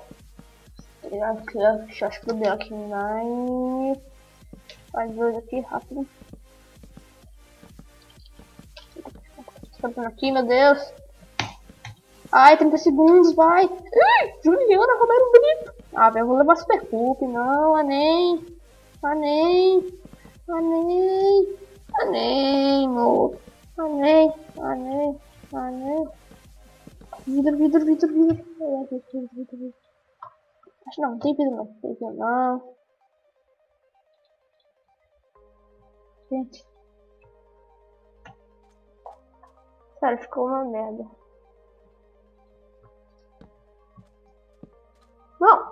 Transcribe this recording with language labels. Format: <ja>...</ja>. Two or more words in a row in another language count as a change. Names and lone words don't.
<pt>Tá ligado? Quiosque do Black Nine. Faz dois aqui, rápido. Tá aqui, meu Deus. Ai, 30 segundos, vai. Ai, Juliana, roubaram bonito. Ah, velho, eu vou levar super cup. Não,</pt> <ca>Anem. Anem. Anem. Anem, moço. Anem. Anem. Anem.</ca> <pt>Vidro. Acho não, tem vidro não. Tem vidro não. Gente. Sério, ficou uma merda. Não!</pt>